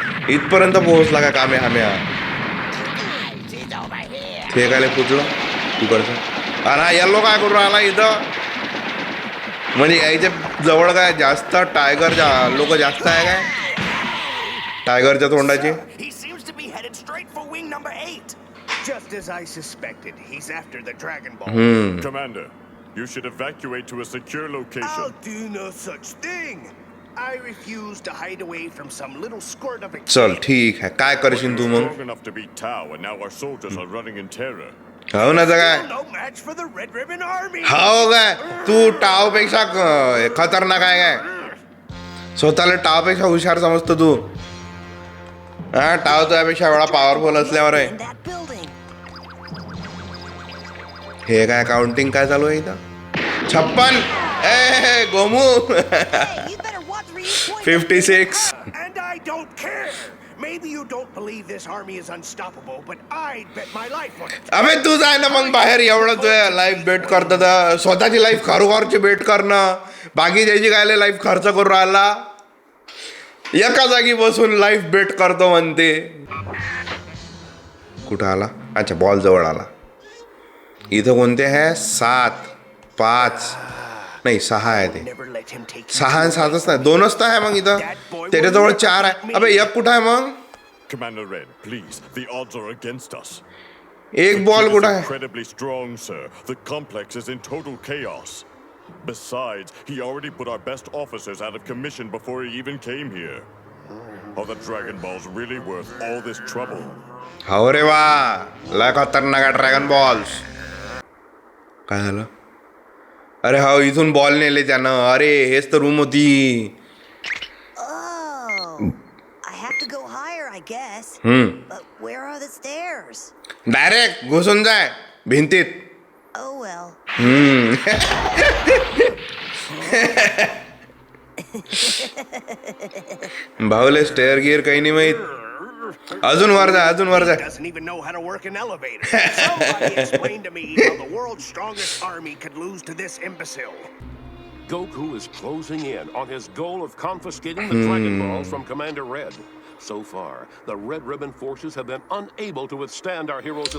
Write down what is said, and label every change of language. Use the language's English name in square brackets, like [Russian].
[Marathi] इथपर्यंत पोहोचला का कामे हाम्या ते काय पुचलं तिकडचं आणि हा येल्लो काय करून राहिला इथं म्हणजे यायच्या जवळ काय जास्त टायगर लोक जास्त आहे काय टायगरच्या तोंडाची [English] He seems to be headed straight for wing number 8. Just as I suspected, he's after the Dragon Ball. Commander, you should evacuate to a secure I'll location. do no such thing. I refuse to hide away from some little squirt of [Marathi] चल ठीक आहे काय करशील तू मग [English] Strong enough to beat Tau, and now our soldiers are running in terror. [Marathi] हो ना काय [English] no match for the Red Ribbon Army. [Marathi] हो काय तू टावपेक्षा खतरनाक आहे काय स्वतःला टावपेक्षा हुशार समजतो तू हा टाव तुझ्यापेक्षा एवढा पॉवरफुल असल्यावर आहे [English] In that building. [Marathi] हे काय काउंटिंग काय चालू आहे इथं 56 ए गोमू [English] Hey, you better watch where you point. 56 And I don't care. Maybe you don't believe this army is unstoppable, but I'd bet my life on it. [Marathi] अबे तू जाय ना मग बाहेर एवढं तुझ्या लाईफ बेट करतात स्वतःची लाईफ खरोखरची बेट करणं बाकी ज्याची काय लाईफ खर्च करून राहिला एका जागी बसून लाईफ बेट करतो म्हणते कुठं आला अच्छा बॉल जवळ आला इथं कोणते आहे 7 5 नाही 6 आहे ते [English] Never let him take [Marathi] 6 आणि 7च नाही 2च तर आहे मग इथं त्याच्याजवळ 4 आहे अबे एक कुठं आहे मग [English] Commander Red, please, the odds are against us. [Marathi] एक बॉल [English] Heat is [Marathi] कुठं आहे [English] incredibly strong, sir. The complex is in total chaos. Besides, he already put our best officers out of commission before he even came here. Are the Dragon Balls really worth all this trouble? [Marathi] हो रे वा लय खतरनाक आहे dragon balls काय झालं अरे हो इथून बॉल नेले त्यानं अरे हेच तर रूम होती [English] Oh. I have to go higher, I guess. But where are the stairs? [Marathi] Direct घुसून जाय भिंतीत [English] Oh well. [Marathi] भाऊले स्टेअर गिअर काही नाही माहित अजून वर जा [English] doesn't even know how to work an elevator. Somebody explain to me how the world's strongest army could lose to this imbecile. Goku is closing in on his goal of confiscating the Dragon Balls from Commander Red. So far, the Red Ribbon forces have been unable to withstand our heroes'